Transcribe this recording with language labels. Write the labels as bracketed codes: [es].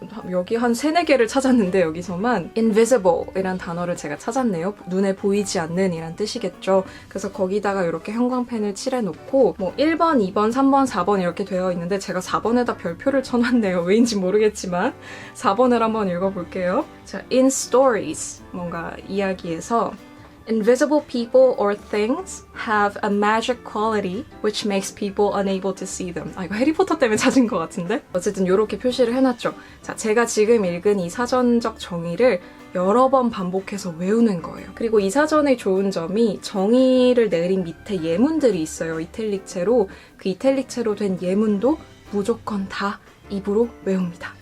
[ko] 여기 한 3, 4개를 찾았는데 여기서만 invisible 이란 단어를 제가 찾았네요. 눈에 보이지 않는 이란 뜻이겠죠. 그래서 거기다가 이렇게 형광펜을 칠해놓고 뭐 1번, 2번, 3번, 4번 이렇게 되어 있는데 제가 4번에다 별표를 쳐놨네요. 왜인지 모르겠지만 4번을 한번 읽어볼게요. [en] 자, in stories, [ko] 뭔가 이야기에서 [en] Invisible people or things have a magic quality which makes people unable to see them. [ko] 이거 해리포터 때문에 찾은 것 같은데? 어쨌든 이렇게 표시를 해놨죠. 자, 제가 지금 읽은 이 사전적 정의를 여러 번 반복해서 외우는 거예요. 그리고 이 사전의 좋은 점이 정의를 내린 밑에 예문들이 있어요. 이탈릭체로. 그 이탈릭체로 된 예문도 무조건 다 입으로 외웁니다.